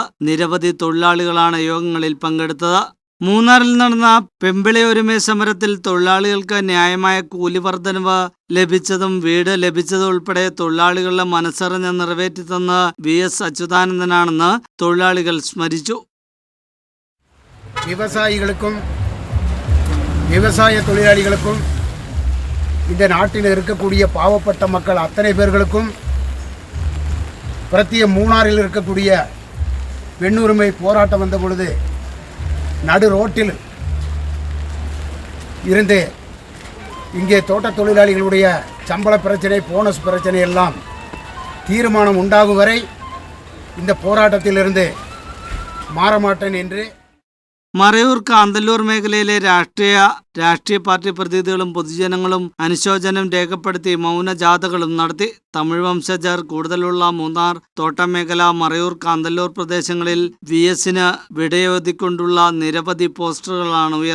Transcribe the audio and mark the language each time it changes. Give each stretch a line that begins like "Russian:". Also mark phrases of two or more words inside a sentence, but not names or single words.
Malayalam: നിരവധി തൊഴിലാളികളാണ് യോഗങ്ങളിൽ പങ്കെടുത്തത്. മൂന്നാറിൽ നടന്ന പെമ്പിളി ഒരുമ സമരത്തിൽ തൊഴിലാളികൾക്ക് ന്യായമായ കൂലി വർധനവ് ലഭിച്ചതും വീട് ലഭിച്ചതും ഉൾപ്പെടെ തൊഴിലാളികളുടെ മനസ്സറിഞ്ഞ് നിറവേറ്റി തന്ന VS അച്യുതാനന്ദനാണെന്ന് തൊഴിലാളികൾ സ്മരിച്ചു.
Tamil: விவசாய தொழிலாளிகளுக்கும் இந்த நாட்டில் இருக்கக்கூடிய பாவப்பட்ட மக்கள் அத்தனை பேர்களுக்கும் பிரத்திய மூணாறில் இருக்கக்கூடிய பெண்ணுரிமை போராட்டம் வந்த பொழுது நடு ரோட்டில் இருந்து இங்கே தோட்ட தொழிலாளிகளுடைய சம்பள பிரச்சனை போனஸ் பிரச்சனை எல்லாம் தீர்மானம் உண்டாகும் வரை இந்த போராட்டத்திலிருந்து மாறமாட்டேன் என்று
Malayalam: മറയൂർ കാന്തല്ലൂർ മേഖലയിലെ രാഷ്ട്രീയ പാർട്ടി പ്രതിനിധികളും പൊതുജനങ്ങളും അനുശോചനം രേഖപ്പെടുത്തി മൗനജാഥകളും നടത്തി. തമിഴ് വംശജർ കൂടുതലുള്ള മൂന്നാർ, തോട്ടം മേഖല, മറയൂർ, കാന്തല്ലൂർ പ്രദേശങ്ങളിൽ VSന് വിടയോതിക്കൊണ്ടുള്ള നിരവധി പോസ്റ്ററുകളാണ് ഉയർന്നത്.